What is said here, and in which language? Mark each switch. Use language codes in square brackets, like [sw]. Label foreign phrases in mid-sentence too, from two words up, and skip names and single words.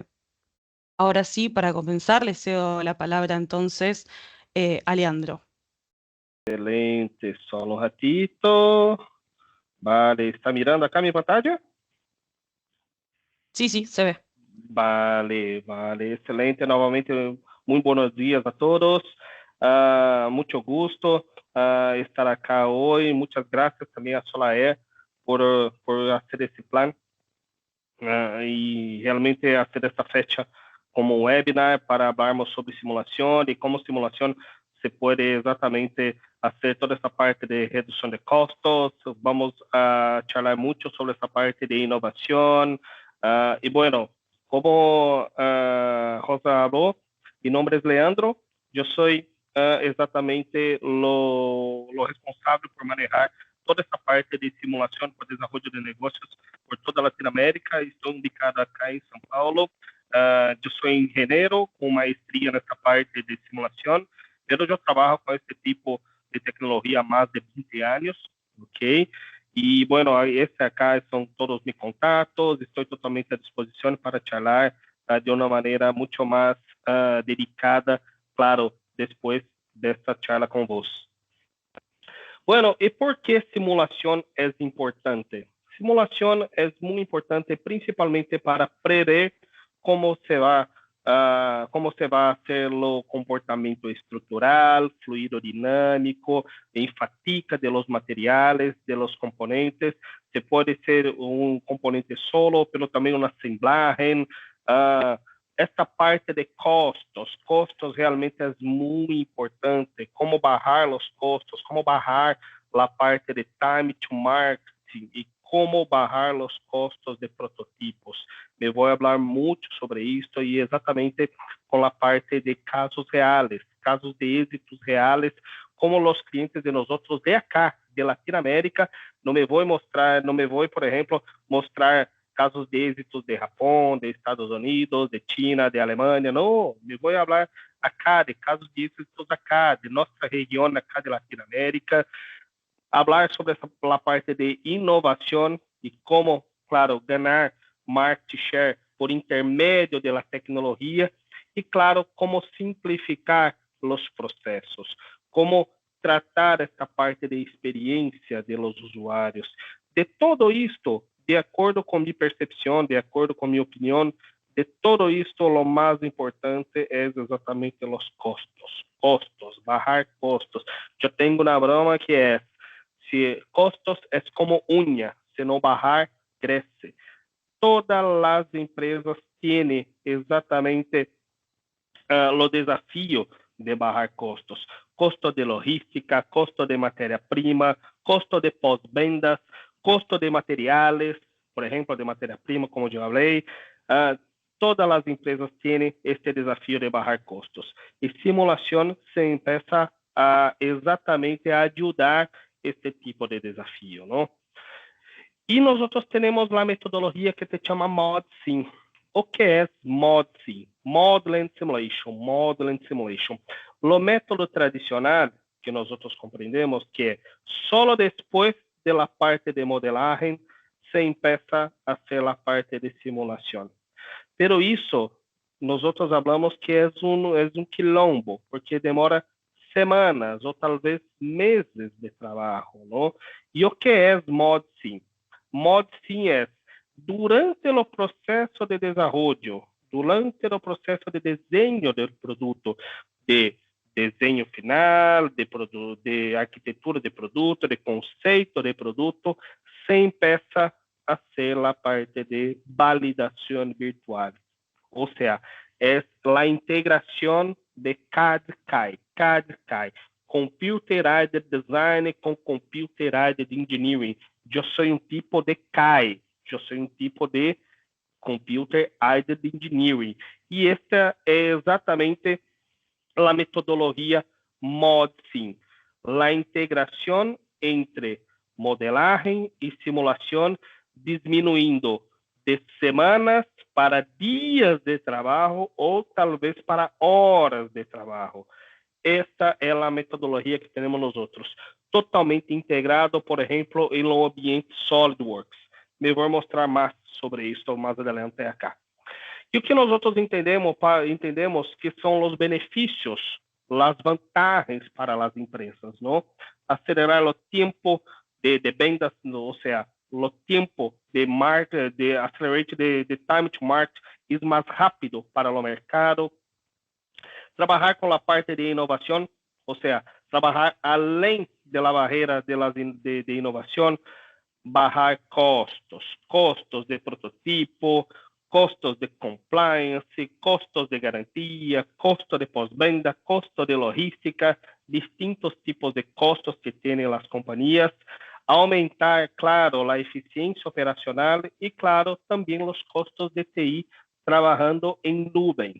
[es] Ahora sí, para comenzar, le cedo la palabra entonces a Leandro. [pt] Excelente, só um ratito. [es] Vale, está mirando acá mi pantalla? Sí, sí, se ve. Vale, vale, excelente. [pt] Novamente, muito [es] buenos dias [pt] a todos. Muito gusto estar acá hoje. Muitas graças também a Solaer por fazer esse plano e realmente fazer essa fecha como um webinar para falarmos sobre simulação e como simulação se pode exatamente fazer toda essa parte de redução de custos. Vamos a falar muito sobre essa parte de inovação. E, bueno, como Rosa falou, [es] mi nombre es Leandro. [pt] Eu sou exatamente lo responsável por manejar toda essa parte de simulação para desenvolvimento de negócios por toda a Latinoamérica. Estou ubicado acá em São Paulo. Eu sou engenheiro com maestria nessa parte de simulação. Eu já trabalho com esse tipo de tecnologia há mais de 20 anos, ok? E, bueno, esse acá são todos meus contatos. Estou totalmente à disposição para falar de uma maneira muito mais dedicada, claro, depois dessa charla com vós. [es] Bueno, ¿y por qué simulación es importante? Simulación es muy importante principalmente para prever cómo se va a hacer el comportamiento estructural, fluido dinámico, enfatica de los materiales, de los componentes. Se puede ser un componente solo, pero también una ensamblaje. [pt] Essa parte de costos realmente é muito importante, como barrar os costos, como barrar a parte de [en] time to marketing [pt] e como barrar os costos de prototipos. Me vou falar muito sobre isso e exatamente com a parte de casos reais, casos de êxitos reais, como os clientes de nós outros de acá, de Latinoamérica, não me vou mostrar, não me vou, por exemplo, mostrar casos de êxitos de Japão, de Estados Unidos, de China, de Alemanha. Não, me vou falar acá de casos de êxitos acá, de nossa região acá de Latinoamérica, falar sobre essa parte de inovação e como, claro, ganhar [en] market share [pt] por intermédio da tecnologia e, claro, como simplificar os processos, como tratar essa parte de experiência dos usuários. De todo isto, de acordo com minha percepção, de acordo com minha opinião, De todo isto, o mais importante é exatamente os costos. Costos, bajar costos. Eu tenho uma broma que é, se costos é como unha, se não bajar, cresce. Todas as empresas têm exatamente o desafio de bajar costos. Costo de logística, costo de matéria-prima, costo de pós-vendas, costo de materiais, por exemplo, de matéria-prima, como eu falei. Todas as empresas têm este desafio de bajar custos. E simulação se empieza a exatamente a ajudar este tipo de desafio, não? E nós temos a metodologia que se chama ModSim. O que é ModSim? [en] Modeling Simulation. Modeling Simulation. [pt] O método tradicional que nós compreendemos que é só depois da parte de modelagem se [es] empieza a hacer [pt] a parte de simulação. Pero isso, nós falamos que é um quilombo, porque demora semanas ou talvez meses de trabalho, não? E o que é ModSim? ModSim é, durante o processo de desenvolvimento, durante o processo de desenho do produto, de desenho final, de arquitetura de produto, de conceito de produto, se empieza a ser a parte de validação virtual. Ou seja, é a integração de CAD-CAM. CAD-CAM. [en] Computer Aided Design com Computer Aided Engineering. [pt] Eu sou um tipo de CAI. Eu sou um tipo de [en] Computer Aided Engineering. [pt] E esta é exatamente a metodologia ModSim. A integração entre modelagem e simulação, diminuindo de semanas para dias de trabalho ou talvez para horas de trabalho. Esta é a metodologia que temos nós outros, totalmente integrado, por exemplo, em um ambiente SolidWorks. Me vou mostrar mais sobre isso mais adelante acá. E o que nós outros entendemos que são os benefícios, as vantagens para as empresas, não? Acelerar o tempo de vendas, ou seja, o tempo de accelerate de [en] time to market [pt] é mais rápido para o mercado. Trabalhar com a parte de inovação, ou seja, trabalhar além da barreira de inovação, bajar [es] costos de prototipo, [pt] costos de compliance, costos de garantia, custo de pós-venda, custo de logística, distintos tipos de costos que têm as companhias, aumentar, claro, a eficiência operacional e, claro, também os custos de TI trabalhando em nuvem.